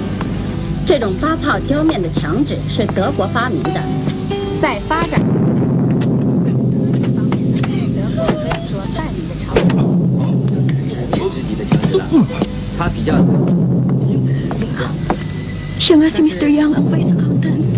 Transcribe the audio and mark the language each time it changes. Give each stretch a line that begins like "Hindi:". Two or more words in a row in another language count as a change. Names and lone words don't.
Chinese: 这种发泡胶面的墙纸是德国发明的，在发展方面呢，德国可以说带领着潮流。它比较。
Filipino: Siya nga si Mr. Yang, ang
English: vice accountant.